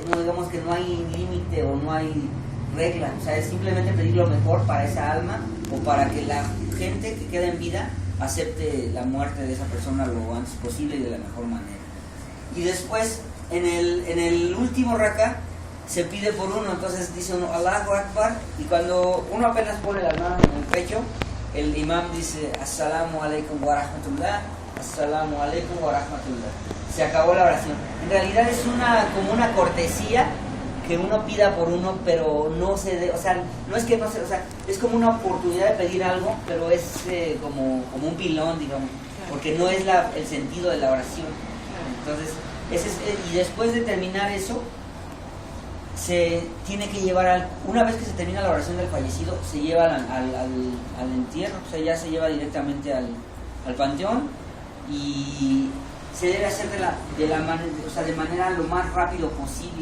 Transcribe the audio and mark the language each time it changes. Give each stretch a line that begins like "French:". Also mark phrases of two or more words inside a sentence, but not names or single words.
Spanish: No digamos que no hay límite o no hay regla, o sea, es simplemente pedir lo mejor para esa alma, o para que la gente que queda en vida acepte la muerte de esa persona lo antes posible y de la mejor manera. Y después, en el último rakat, se pide por uno. Entonces dice uno
Arabic: الله أكبر,
Spanish: y cuando uno apenas pone las manos en el pecho, el imam dice
Arabic: السلام عليكم ورحمة الله, السلام عليكم ورحمة الله.
Spanish: Se acabó la oración. En realidad es como una cortesía que uno pida por uno, pero no o sea, no es que no se, o sea, es como una oportunidad de pedir algo, pero es como un pilón, digamos, porque no es el sentido de la oración. Entonces, y después de terminar eso, se tiene que llevar una vez que se termina la oración del fallecido, se lleva al entierro, o sea, ya se lleva directamente al panteón, y se debe hacer de manera lo más rápido posible.